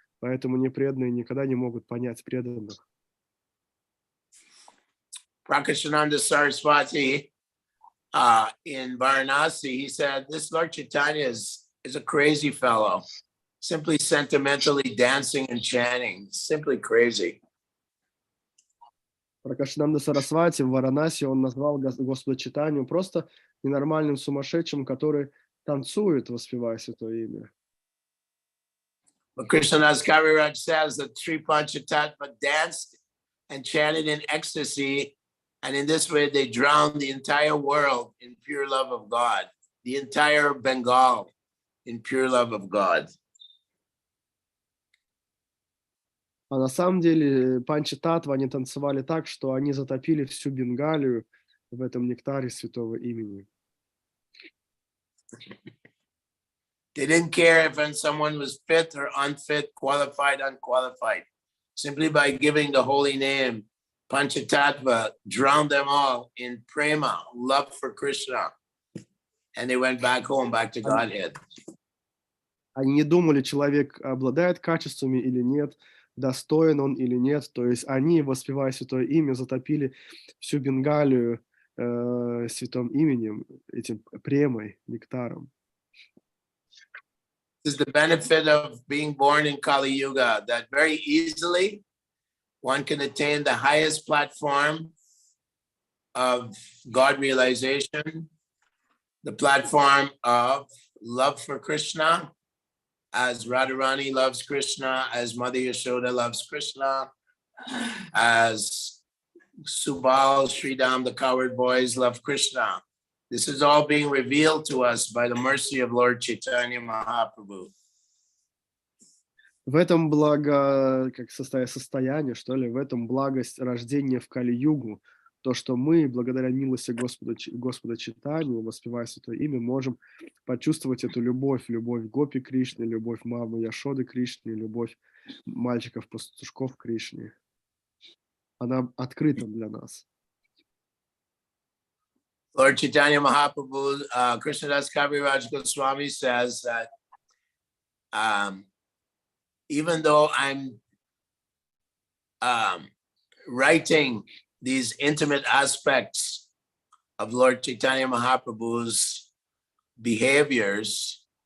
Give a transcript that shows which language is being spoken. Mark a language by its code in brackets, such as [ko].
[ru] Поэтому непреданные никогда не могут понять преданных. [en] Prakashananda Saraswati in Varanasi, he said, this Lord Chaitanya is a crazy fellow, simply sentimentally dancing and chanting, simply crazy. [ru] Пракашананда Сарасвати в Варанаси он назвал Господа Чайтанью просто ненормальным сумасшедшим, который танцует, воспевая Святое Имя. [en] But Krishnadas Kaviraj says that three Panchatattva danced and chanted in ecstasy, and in this way they drowned the entire world in pure love of God, the entire Bengal in pure love of God. [ru] А на самом деле Панчататтва, они танцевали так, что они затопили всю Бенгалию в этом нектаре Святого Имени. [en] They didn't care if someone was fit or unfit, qualified, unqualified. Simply by giving the holy name, Panchatattva drowned them all in prema, love for Krishna. And they went back home, back to Godhead. [ru] Они не думали, человек обладает качествами или нет, достоин он или нет. То есть они, воспевая Святое Имя, затопили всю Бенгалию святым именем, этим премой, нектаром. [en] This is the benefit of being born in Kali Yuga, that very easily one can attain the highest platform of God realization, the platform of love for Krishna, as Radharani loves Krishna, as Mother Yashoda loves Krishna, as Subal, Sridham, the coward boys love Krishna. This is all being revealed to us by the mercy of Lord Chaitanya Mahaprabhu. [ru] В этом благо, как состояние, что ли, в этом благость рождения в Кали-югу, то, что мы, благодаря милости Господа Чайтаньи, воспевая Святое Имя, можем почувствовать эту любовь Гопи Кришны, любовь мамы Яшоды Кришны, любовь мальчиков-пастушков Кришны. Она открыта для нас. [en] Lord Chaitanya Mahaprabhu, Krishnadas Kaviraj Goswami says that even though I'm writing these intimate aspects of Lord Chaitanya Mahaprabhu's behaviors,